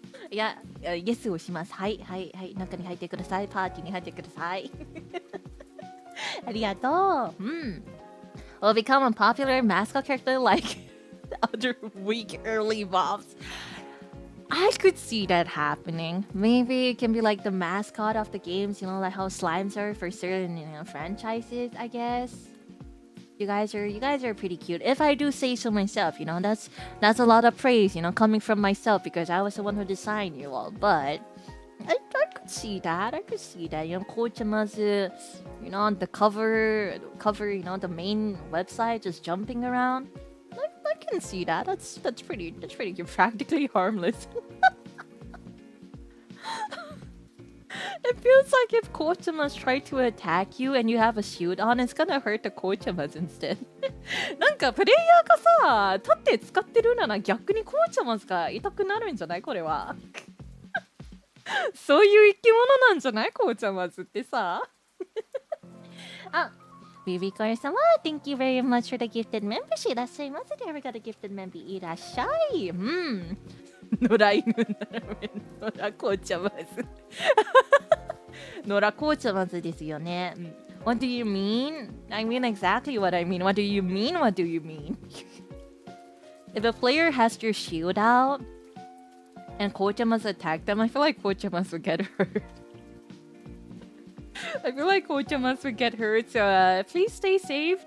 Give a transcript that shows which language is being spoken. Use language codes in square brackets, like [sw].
[ja] いや、イエスをします。はいはいはい、中に入ってください。パーティーに入ってください。ありがとう。 [en] Will become a popular mascot character like other weak early evolves. I could see that happening. Maybe it can be like the mascot of the games, you know, like how slimes are for certain, franchises, I guess. You guys are pretty cute. If I do say so myself, that's a lot of praise, coming from myself because I was the one who designed you all. But I could see that. Cochama's, on the cover, the main website, just jumping around. I can see that. That's pretty cute. Practically harmless. It feels like if Cochamas try to attack you and you have a shield on, it's gonna hurt the Cochamas instead. [ja] なんかプレイヤーがさ、立って使ってるなら逆にCochamasが痛くなるんじゃない？これは。そういう生き物なんじゃない？Cochamasってさ。 [en] あ、ビビコー様、Thank you very much for the gifted membership. [ja] いらっしゃいませ。 [en] There we got a gifted member. [ja] いらっしゃい。野良犬なら野良紅茶まず。野良紅茶まずですよね。 [en] What do you mean? I mean exactly what I mean. What do you mean? What do you mean? If a player has your shield out and Cochamas attack them, I feel like Cochamas would get hurt. I feel like Cochamas would get hurt, so please stay safe.